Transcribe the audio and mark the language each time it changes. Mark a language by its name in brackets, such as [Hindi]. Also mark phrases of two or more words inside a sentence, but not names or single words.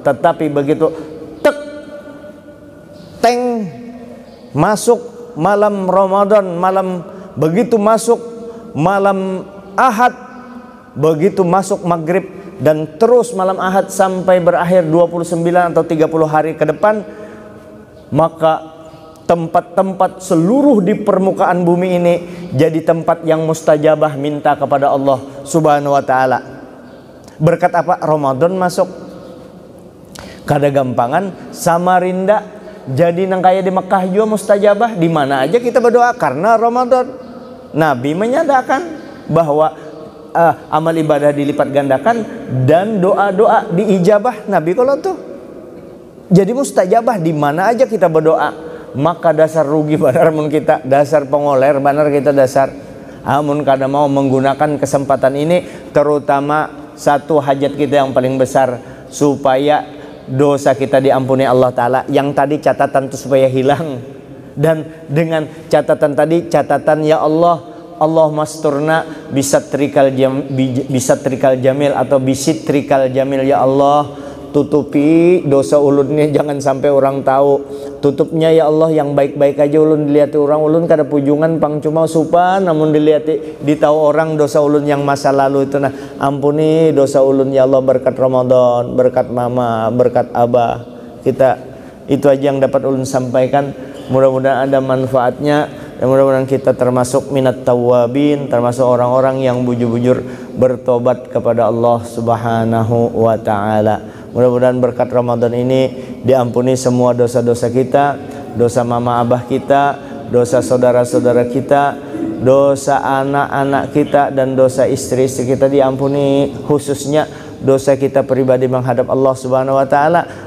[Indonesian] Tetapi begitu teng masuk malam Ramadan, begitu masuk malam Ahad, begitu masuk maghrib dan terus malam Ahad sampai berakhir 29 atau 30 hari ke depan, maka tempat-tempat seluruh di permukaan bumi ini jadi tempat yang mustajabah minta kepada Allah [Arabic] Subhanahu wa taala. [Banjar] Berkat apa? Ramadan masuk. Kada gampangan Samarinda jadi nang kaya di Mekah juga mustajabah. [Indonesian] Di mana aja kita berdoa karena Ramadan. Nabi menyatakan bahwa amal ibadah dilipat gandakan dan doa-doa diijabah. Nabi kalau tuh jadi mustajabah di mana aja kita berdoa. [Banjar] Maka dasar rugi benar mun kita, dasar pengoler benar kita dasar. Amun kada mau menggunakan kesempatan ini, terutama satu hajat kita yang paling besar, supaya dosa kita diampuni Allah Ta'ala. [Indonesian] Yang tadi catatan itu supaya hilang. Dan dengan catatan tadi, catatan ya Allah, [Arabic] Allahumma asturna bisatrikal jamil [Indonesian] atau [Arabic] bisitrikal jamil, [Indonesian] ya Allah, [Banjar] tutupi dosa ulunnya [Indonesian] jangan sampai orang tahu. [Banjar] Tutupnya ya Allah yang baik-baik aja ulun dilihat orang, ulun kada pujungan pang cuma supan, namun dilihat ditahu orang dosa ulun yang masa lalu itu. Nah ampuni dosa ulun ya Allah berkat Ramadan, berkat mama, berkat abah kita. [Indonesian] Itu aja yang dapat ulun sampaikan. Mudah-mudahan ada manfaatnya dan mudah-mudahan kita termasuk [Arabic] minat tawabin, [Indonesian] termasuk orang-orang yang bujur-bujur bertobat kepada Allah [Arabic] Subhanahu wa ta'ala. [Indonesian] Mudah-mudahan berkat Ramadan ini diampuni semua dosa-dosa kita, dosa mama abah kita, dosa saudara-saudara kita, dosa anak-anak kita, dan dosa istri-istri kita diampuni, khususnya dosa kita pribadi menghadap Allah [Arabic] Subhanahu wa ta'ala.